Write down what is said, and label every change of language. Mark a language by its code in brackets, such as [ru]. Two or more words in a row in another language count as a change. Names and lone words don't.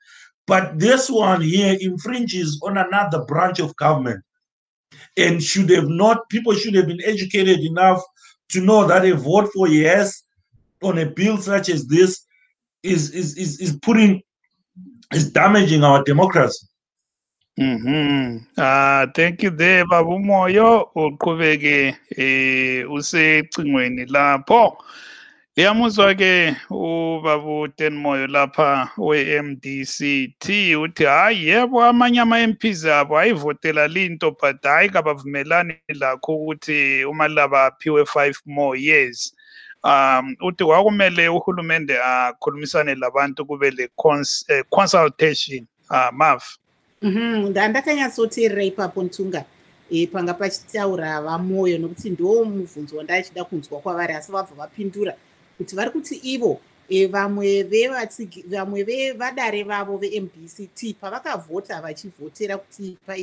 [en] But this one here infringes on another branch of government, and people should have been educated enough to know that a vote for yes on a bill such as this is putting, is damaging our democracy. Thank you there, Babu Moyo. [nd] Uqhubeke usecingweni lapho. Yamuzwa ke ubabu Tenmoyo lapha we-MDCT uthi hayi yebo amanye ama-MPs abo ayivotela linto but hayi kabavumelani lakho ukuthi uMalaba aphiwe [en] 5 more years. [nd] Uthi kwakumele uhulumende akhulumisane labantu kube le consultation. [sn] Mav. Ndakanyatsoteerera ipapo Ntunga panga pachitaura vaMoyo nokuti ndo mubvunzo wandachida kunzwa kwavari, asi vabva vapindura kuti vari kuti ivo vamwe vevadare vavo veMDCT pavakavhota vachivhotera kuti